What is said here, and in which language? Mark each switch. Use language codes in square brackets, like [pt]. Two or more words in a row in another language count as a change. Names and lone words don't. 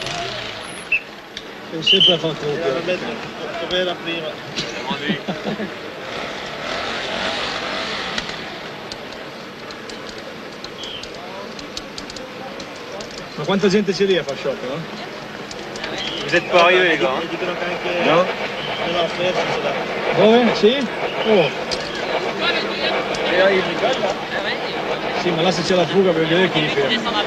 [it] Ma quanta gente c'è lì a far shock, no? [fr] Vous êtes pas arrivés, les gars. [it] No? Dove? Sì? Oh. Sì, ma là se c'è la fuga per vedere chi li ferma.